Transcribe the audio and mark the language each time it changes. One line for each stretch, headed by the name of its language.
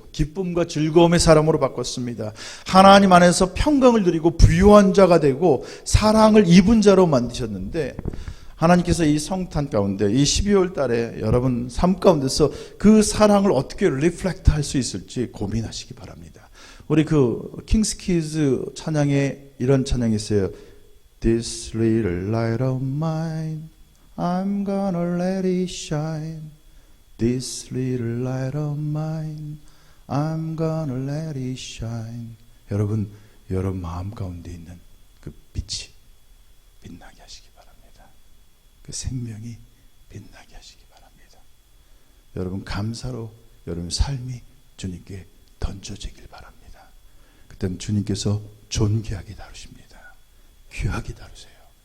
Korean: 기쁨과 즐거움의 사람으로 바꿨습니다. 하나님 안에서 평강을 누리고 부유한 자가 되고 사랑을 입은 자로 만드셨는데 하나님께서 이 성탄 가운데 이 12월 달에 여러분 삶 가운데서 그 사랑을 어떻게 리플렉트 할 수 있을지 고민하시기 바랍니다. 우리 그 킹스키즈 찬양에 이런 찬양이 있어요.
English: This little light of mine, I'm gonna let it shine. This little light of mine, I'm gonna let it shine.
Korean: 여러분 마음 가운데 있는 그 빛이 빛나게 하시기 바랍니다. 그 생명이 빛나게 하시기 바랍니다. 여러분 감사로 여러분 삶이 주님께 던져지길 바랍니다. 그때는 주님께서 존귀하게 다루십니다. 귀하게 다루세요.